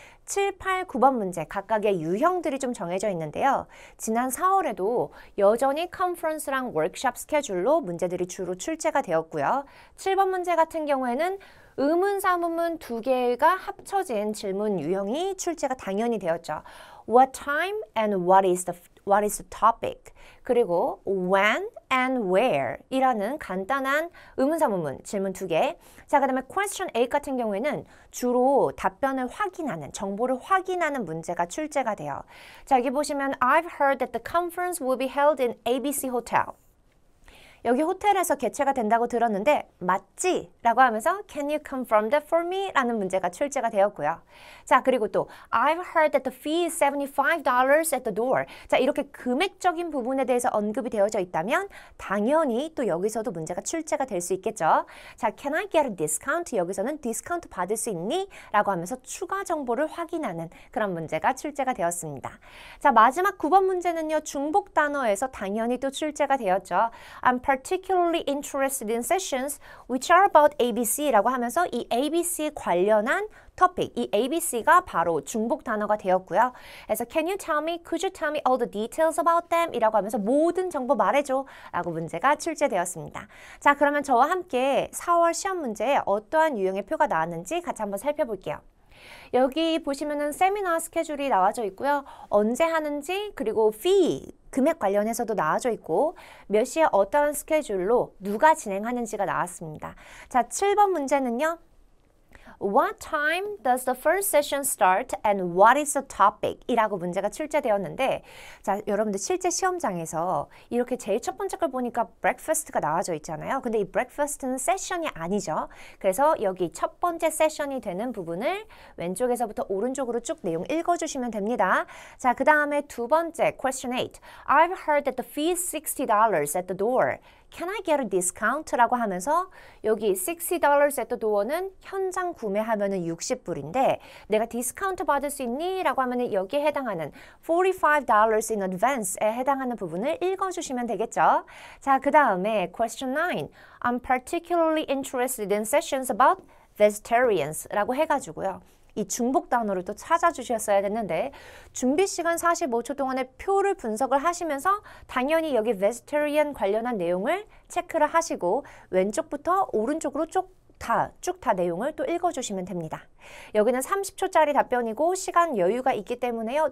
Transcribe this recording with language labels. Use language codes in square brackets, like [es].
[ko] 7, 8, 9번 문제 각각의 유형들이 좀 정해져 있는데요. 지난 4월에도 여전히 컨퍼런스랑 워크숍 스케줄로 문제들이 주로 출제가 되었고요. 7번 문제 같은 경우에는 의문사문문 두 개가 합쳐진 질문 유형이 출제가 당연히 되었죠. [en] What time and what is the topic? [ko] 그리고 [en] when and where [ko] 이라는 간단한 의문사문문 질문 두 개. 자, 그 다음에 question 8 같은 경우에는 주로 답변을 확인하는, 정보를 확인하는 문제가 출제가 돼요. 자, 여기 보시면 [en] I've heard that the conference will be held in ABC Hotel. [ko] 여기 호텔에서 개최가 된다고 들었는데 맞지? 라고 하면서 [en] Can you confirm that for me? [ko] 라는 문제가 출제가 되었고요. [en] 자, 그리고 또 I've heard that the fee is $75 at the door. [ko] 자, 이렇게 금액적인 부분에 대해서 언급이 되어져 있다면 당연히 또 여기서도 문제가 출제가 될 수 있겠죠. [en] 자, Can I get a discount? [ko] 여기서는 디스카운트 받을 수 있니? 라고 하면서 추가 정보를 확인하는 그런 문제가 출제가 되었습니다. 자, 마지막 9번 문제는요. 중복 단어에서 당연히 또 출제가 되었죠. [en] I'm particularly interested in sessions which are about ABC [ko] 라고 하면서 이 ABC 관련한 topic, 이 ABC가 바로 중복 단어가 되었고요. 그래서 [en] can you tell me, could you tell me all the details about them? [ko] 이라고 하면서 모든 정보 말해줘 라고 문제가 출제되었습니다. 자, 그러면 저와 함께 4월 시험 문제에 어떠한 유형의 표가 나왔는지 같이 한번 살펴볼게요. 여기 보시면은 세미나 스케줄이 나와져 있고요. 언제 하는지 그리고 fee, 금액 관련해서도 나와져 있고 몇 시에 어떠한 스케줄로 누가 진행하는지가 나왔습니다. 자, 7번 문제는요. [en] What time does the first session start and what is the topic? [ko] 이라고 문제가 출제되었는데 자, 여러분들 실제 시험장에서 이렇게 제일 첫 번째 걸 보니까 breakfast가 나와져 있잖아요. 근데 이 breakfast는 세션이 아니죠. 그래서 여기 첫 번째 세션이 되는 부분을 왼쪽에서부터 오른쪽으로 쭉 내용 읽어주시면 됩니다. 자, 그 다음에 두 번째 question 8. [en] I've heard that the fee is $60 at the door. Can I get a discount? [ko] 라고 하면서 여기 [en] $60 at the door [ko] 는 현장 구매하면은 60불인데 내가 디스카운트 받을 수 있니? 라고 하면은 여기에 해당하는 [en] $45 in advance [ko] 에 해당하는 부분을 읽어주시면 되겠죠. 자, 그 다음에 question 9. [en] I'm particularly interested in sessions about vegetarians [ko] 라고 해가지고요. 이 중복 단어를 또 찾아주셨어야 됐는데 준비 시간 45초 동안에 표를 분석을 하시면서 당연히 여기 vegetarian 관련한 내용을 체크를 하시고 왼쪽부터 오른쪽으로 쭉 다 내용을 또 읽어주시면 됩니다. 여기는 30초짜리 답변이고 시간 여유가 있기 때문에요.